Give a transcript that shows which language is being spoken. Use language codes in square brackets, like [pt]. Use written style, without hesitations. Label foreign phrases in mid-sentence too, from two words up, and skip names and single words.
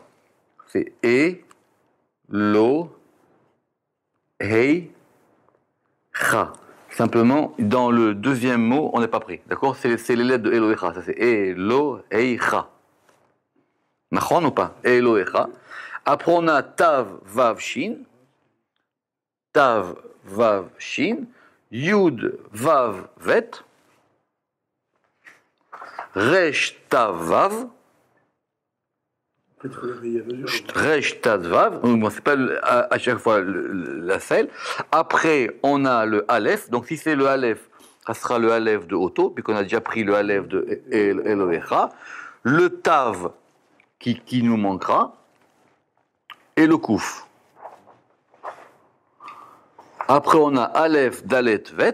[fr] C'est Elohecha. Simplement, dans le deuxième mot, on n'est pas pris. D'accord? C'est les lettres de Elohecha. Ça c'est Elohecha. Nachon ou pas? Elohecha. Après on a Tav, Vav, Shin. Tav, Vav, Shin. Yud, Vav, Vet. Resh, Tav, Vav. Resh, Tav, Vav. Bon, c'est pas à chaque fois la selle. Après, on a le Aleph. Donc, si c'est le Aleph, ça sera le Aleph de Oto, puisqu'on a déjà pris le Aleph de Elohecha. Le Tav qui nous manquera. Et le Kouf. Après, on a Aleph, Dalet, Vet.